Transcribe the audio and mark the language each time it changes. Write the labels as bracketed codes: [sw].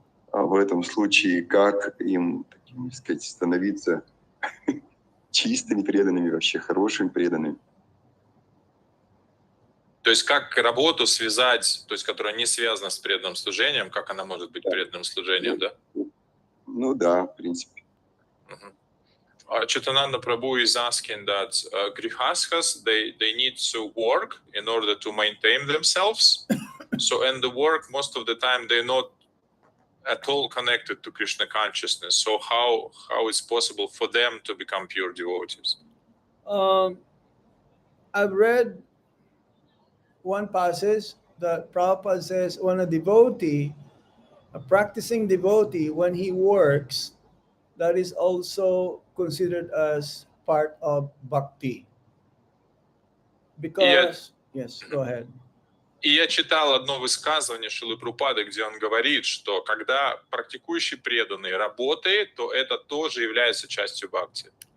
[ru] А в этом случае как им, так сказать, становиться чистыми преданными, вообще хорошими преданными. То есть как работу связать, то есть которая не связана с преданным служением, как она может быть преданным служением, да? Ну да, в принципе. [en] Chitananda Prabhu is asking that grihasthas, they need to work in order to maintain themselves. So, and the work, most of the time, they're not at all connected to Krishna consciousness. So how it's possible for them to become pure devotees? I've read one passage that Prabhupada says when a devotee, a practicing devotee, when he works, that is also considered as part of bhakti. Because, yes, go ahead. [ru] И я читал одно высказывание Шрилы Прабхупады, где он говорит, что когда практикующий преданный работает, то это тоже является частью бхакти.